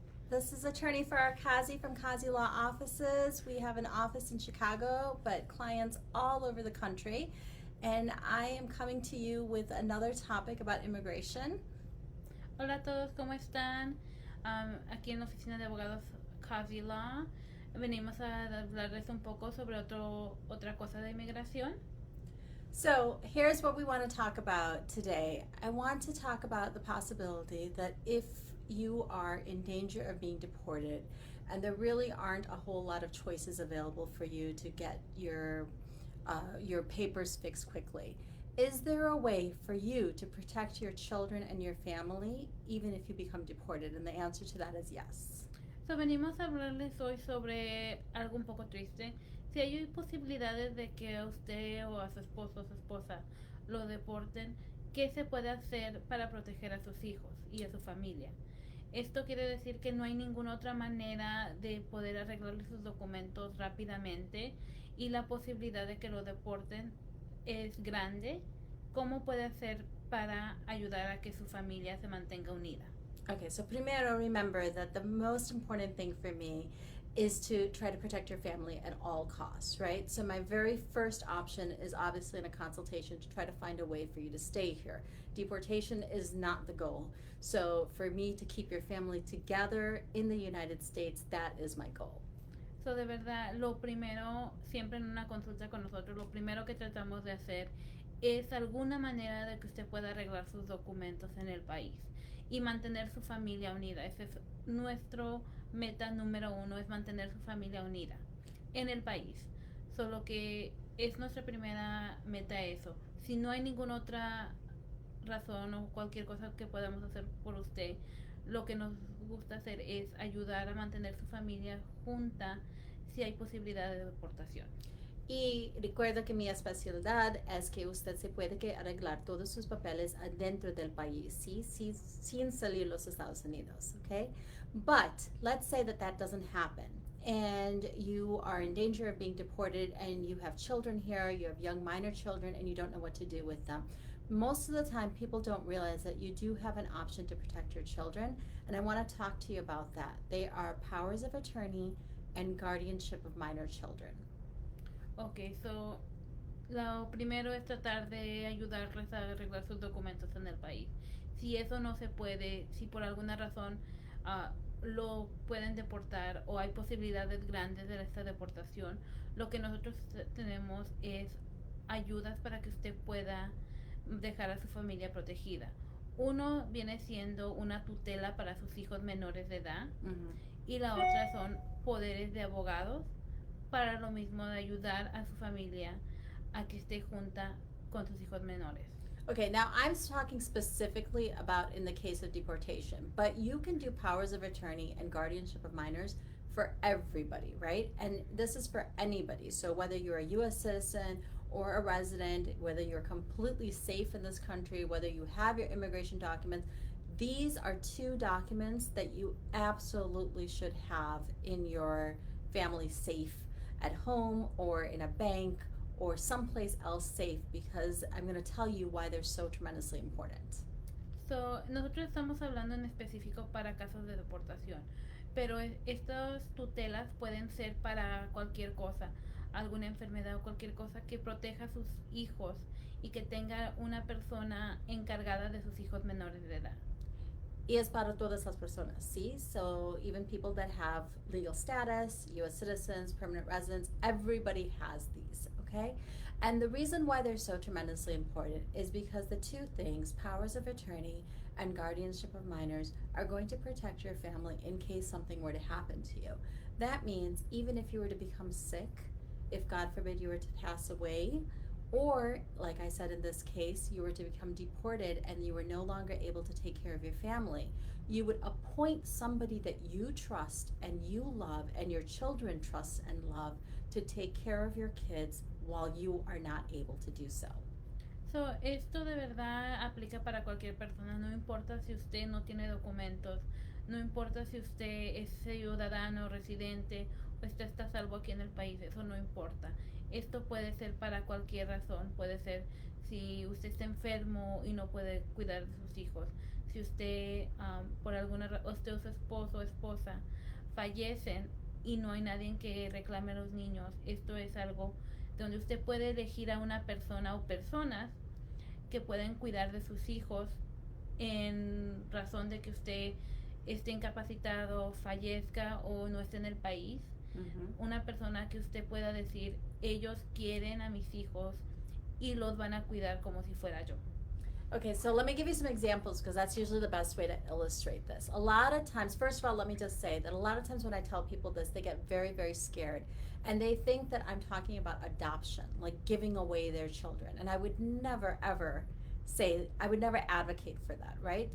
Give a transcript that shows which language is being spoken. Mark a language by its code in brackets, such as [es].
[en] This is attorney Farah Kazi from Kazi Law Offices. We have an office in Chicago, but clients all over the country. And I am coming to you with another topic about immigration. [es] Hola a todos, ¿cómo están? Aquí en la oficina de abogados Kazi Law venimos a hablarles un poco sobre otra cosa de inmigración. [en] So here's what we want to talk about today. I want to talk about the possibility that if you are in danger of being deported and there really aren't a whole lot of choices available for you to get your papers fixed quickly, is there a way for you to protect your children and your family even if you become deported? And the answer to that is yes. [es] So, venimos a hablarles hoy sobre algo un poco triste. Si hay posibilidades de que a usted o a su esposo o su esposa lo deporten, ¿qué se puede hacer para proteger a sus hijos y a su familia? Esto quiere decir que no hay ninguna otra manera de poder arreglarle sus documentos rápidamente y la posibilidad de que lo deporten es grande. ¿Cómo puede hacer para ayudar a que su familia se mantenga unida? [en] Okay, so primero remember that the most important thing for me is to try to protect your family at all costs, right? So my very first option is obviously in a consultation to try to find a way for you to stay here. Deportation is not the goal. So for me to keep your family together in the United States, that is my goal. [es] So, de verdad, lo primero, siempre en una consulta con nosotros, lo primero que tratamos de hacer es alguna manera de que usted pueda arreglar sus documentos en el país y mantener su familia unida. Ese es nuestro meta número uno, es mantener su familia unida en el país. Solo que es nuestra primera meta eso. Si no hay ninguna otra razón o cualquier cosa que podamos hacer por usted, lo que nos gusta hacer es ayudar a mantener su familia junta si hay posibilidad de deportación. Y recuerda que mi especialidad es que usted se puede que arreglar todos sus papeles adentro del país, ¿sí? Sí, sin salir los Estados Unidos, okay? [en] But let's say that that doesn't happen and you are in danger of being deported and you have children here, you have young minor children, and you don't know what to do with them. Most of the time, people don't realize that you do have an option to protect your children, and I want to talk to you about that. They are powers of attorney and guardianship of minor children. [es] Ok, so lo primero es tratar de ayudarles a arreglar sus documentos en el país. Si eso no se puede, si por alguna razón lo pueden deportar o hay posibilidades grandes de esta deportación, lo que nosotros tenemos es ayudas para que usted pueda dejar a su familia protegida. Uno viene siendo una tutela para sus hijos menores de edad y la otra son poderes de abogados para lo mismo de ayudar a su familia a que esté junta con sus hijos menores. [en] Okay, now I'm talking specifically about in the case of deportation, but you can do powers of attorney and guardianship of minors for everybody, right? And this is for anybody. So whether you're a US citizen or a resident, whether you're completely safe in this country, whether you have your immigration documents, these are two documents that you absolutely should have in your family safe at home or in a bank or someplace else safe, because I'm going to tell you why they're so tremendously important. [es] So, nosotros estamos hablando en específico para casos de deportación, pero estas tutelas pueden ser para cualquier cosa, alguna enfermedad o cualquier cosa que proteja a sus hijos y que tenga una persona encargada de sus hijos menores de edad. Y es para todas las personas, ¿sí? [en] So even people that have legal status, US citizens, permanent residents, everybody has these, okay? And the reason why they're so tremendously important is because the two things, powers of attorney and guardianship of minors, are going to protect your family in case something were to happen to you. That means even if you were to become sick, if God forbid you were to pass away, or, like I said in this case, you were to become deported and you were no longer able to take care of your family, you would appoint somebody that you trust and you love and your children trust and love to take care of your kids while you are not able to do so. [es] So, esto de verdad aplica para cualquier persona, no importa si usted no tiene documentos, no importa si usted es ciudadano, residente o usted está salvo aquí en el país, eso no importa. Esto puede ser para cualquier razón, puede ser si usted está enfermo y no puede cuidar de sus hijos, si usted por usted o su esposo o esposa fallecen y no hay nadie que reclame a los niños, esto es algo donde usted puede elegir a una persona o personas que pueden cuidar de sus hijos en razón de que usted esté incapacitado, fallezca o no esté en el país. Una persona que usted pueda decir, ellos quieren a mis hijos y los van a cuidar como si fuera yo. [en] Okay, so let me give you some examples because that's usually the best way to illustrate this. A lot of times, first of all, let me just say that a lot of times when I tell people this, they get very, very scared and they think that I'm talking about adoption, like giving away their children. And I would never, ever say, I would never advocate for that, right?